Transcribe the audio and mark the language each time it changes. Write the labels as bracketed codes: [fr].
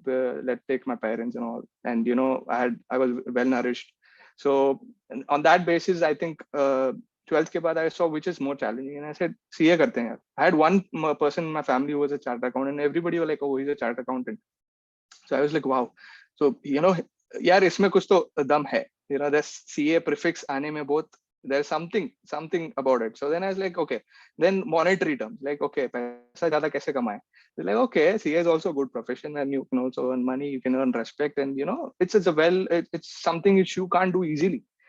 [en] Let's take my parents and all, and I was well nourished. So on that basis, I think 12th [hi] के बाद [en] I saw which is more challenging, and I said CA [hi] करते हैं यार. [en] I had one person in my family who was a chartered accountant, and everybody was like, oh, he's a chartered accountant. So I was like, wow. [hi] So यार इसमें कुछ तो दम है. [en] This CA prefix [hi] आने में बहुत, [en] there's something about it. So then I was like, okay. Then monetary terms, like, okay, [hi] पैसा ज़्यादा कैसे कमाएं? [en] They're like, okay, CA is also a good profession, and you can also earn money, you can earn respect, and it's something which you can't do easily.